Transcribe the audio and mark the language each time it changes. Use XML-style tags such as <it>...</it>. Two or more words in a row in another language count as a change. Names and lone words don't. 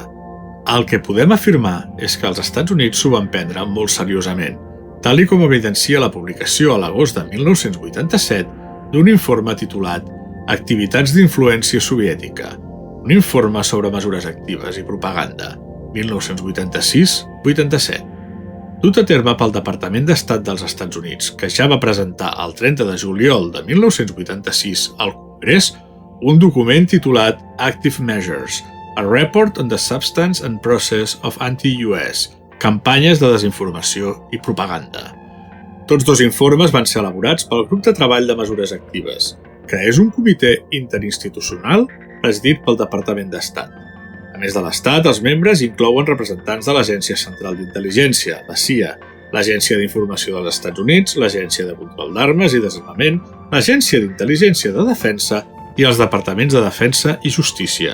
<ca>El que podem afirmar és que els Estats Units s'ho van prendre molt seriosament, tal com evidencia la publicació a l'agost de 1987 d'un informe titulat Activitats d'influència soviètica, un informe sobre mesures actives i propaganda, 1986-87. Dut a terme pel Departament d'Estat dels Estats Units, que ja va presentar el 30 de juliol de 1986 al Congrés un document titulat Active Measures, a Report on the Substance and Process of Anti-US, campanyes de desinformació i propaganda. Tots dos informes van ser elaborats pel Grup de Treball de Mesures Actives, que és un comitè interinstitucional presidit pel Departament d'Estat. A més de l'Estat, els membres inclouen representants de l'Agència Central d'Intel·ligència, la CIA, l'Agència d'Informació dels Estats Units, l'Agència de Control d'Armes i Desarmament, l'Agència d'Intel·ligència de Defensa i els Departaments de Defensa i Justícia.</ca>